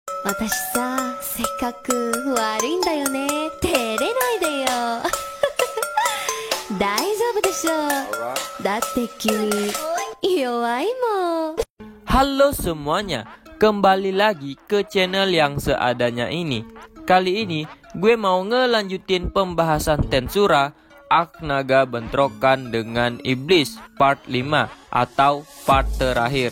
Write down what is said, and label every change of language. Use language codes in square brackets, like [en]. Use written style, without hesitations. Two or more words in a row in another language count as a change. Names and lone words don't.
[ja] 私さ、性格悪いんだよね。照れないでよ。大丈夫でしょ。だって君弱いもん。 [id] Halo semuanya, kembali lagi ke channel yang seadanya ini. Kali ini gue mau ngelanjutin pembahasan Tensura Arc Naga Bentrokan dengan Iblis part 5 atau part terakhir.